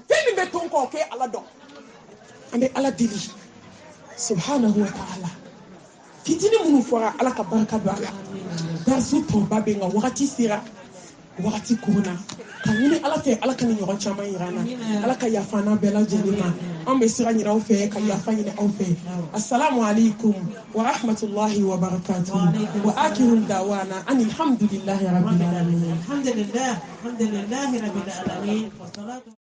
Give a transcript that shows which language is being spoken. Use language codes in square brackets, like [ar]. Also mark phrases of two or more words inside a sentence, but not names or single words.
[bm] fɛn min bɛ to n kɔ o k'e ala dɔn an bɛ ala deli [ar] سبحانه وتعالى [bm] fitinin minnu fɔra ala ka barika don a la darisu tɔnba bɛ nka wagati sera wagati kuruna ka ɲini ala fɛ ala ka ni ɲɔgɔn caman yira an na ala ka yafa n'an bɛɛ lajɛlen ma an bɛ sira ɲini aw fɛ ka yafa ɲini aw fɛ [ar] السلام عليكم ورحمة الله وبركاته وآخر دعوانا أن الحمد لله رب العالمين الحمد لله رب العالمين